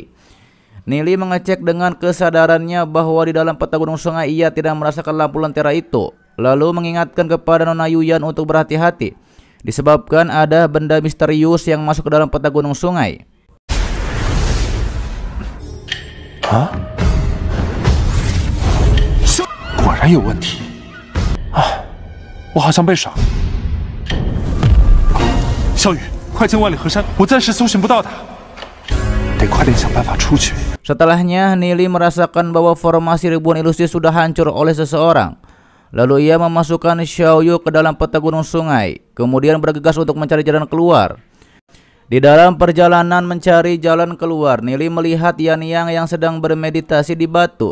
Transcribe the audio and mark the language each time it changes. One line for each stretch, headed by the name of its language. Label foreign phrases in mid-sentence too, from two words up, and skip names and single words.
Indonesian: Nili mengecek dengan kesadarannya bahwa di dalam peta gunung sungai ia tidak merasakan lampu lentera itu. Lalu mengingatkan kepada Nona Yuyan untuk berhati-hati, disebabkan ada benda misterius yang masuk ke dalam peta gunung sungai. Hah?
Chinese: 果然有问题啊！我好像被耍了。小雨，快进万里河山，我暂时搜寻不到他，得快点想办法出去。
Indonesian: Setelahnya Nili merasakan bahwa formasi ribuan ilusi sudah hancur oleh seseorang. Lalu ia memasukkan Xiaoyu ke dalam peta gunung sungai, kemudian bergegas untuk mencari jalan keluar. Di dalam perjalanan mencari jalan keluar, Nili melihat Yan Yang yang sedang bermeditasi di batu.